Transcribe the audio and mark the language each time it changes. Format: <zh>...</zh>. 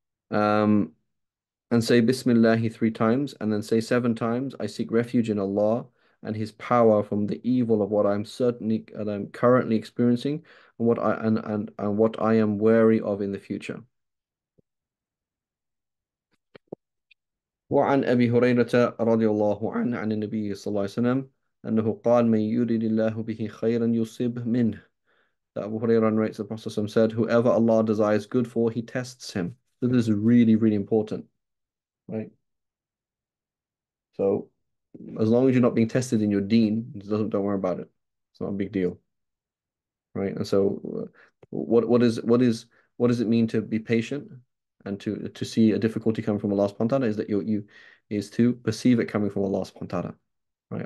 <en>Um, and say Bismillah 3 times, and then say 7 times, I seek refuge in Allah and His power from the evil of what I'm currently experiencing, and what I am wary of in the future.</en> <ar>وعن أبي هريرة رضي الله عنه عن النبي صلى الله عليه وسلم أنه قال من يريد الله به خيرا يصب منه.</ar> <en>That Abu Hurairah narrates the Prophet ﷺ said, whoever Allah desires good for, He tests him. So this is really, really important, right? So as long as you're not being tested in your deen, don't worry about it. It's not a big deal, right? And so, what does it mean to be patient and to see a difficulty coming from Allah subhanahu wa ta'ala? Is that you is to perceive it coming from Allah subhanahu wa ta'ala, right?</en>